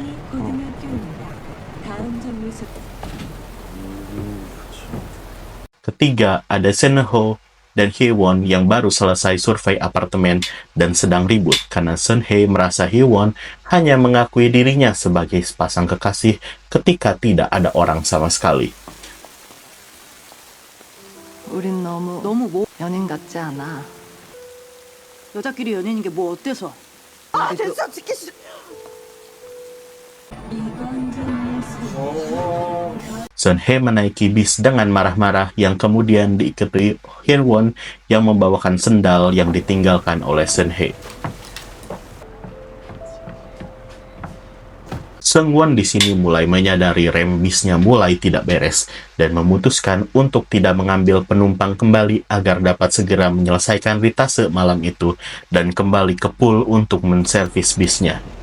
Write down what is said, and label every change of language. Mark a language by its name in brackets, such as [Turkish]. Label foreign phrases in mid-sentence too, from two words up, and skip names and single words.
[Indonesian] Ketiga, ada Sen Ho dan Hye-won yang baru selesai survei apartemen dan sedang ribut karena Sen Hye merasa Hye-won hanya mengakui dirinya sebagai sepasang kekasih ketika tidak ada orang sama sekali. [Korean] 우린 너무 연인 같지 않아. 여자끼리 연인인 게 뭐 어때서? 아, 됐어, 듣기 싫어. [Indonesian] Son Hye menaiki bis dengan marah-marah yang kemudian diikuti Hye-won yang membawakan sendal yang ditinggalkan oleh Son Hye. Seung Won di sini mulai menyadari rem bisnya mulai tidak beres dan memutuskan untuk tidak mengambil penumpang kembali agar dapat segera menyelesaikan ritase malam itu dan kembali ke pool untuk menservis bisnya.